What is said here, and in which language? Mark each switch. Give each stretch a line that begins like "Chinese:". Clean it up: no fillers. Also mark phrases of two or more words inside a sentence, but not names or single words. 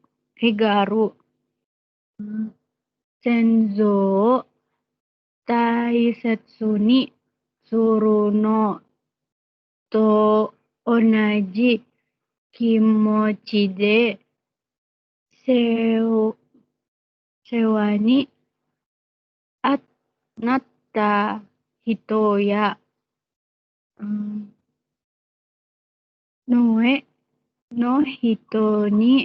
Japanese: 先祖大切にするのと同じ気持ちでお世話になった人やのえの人に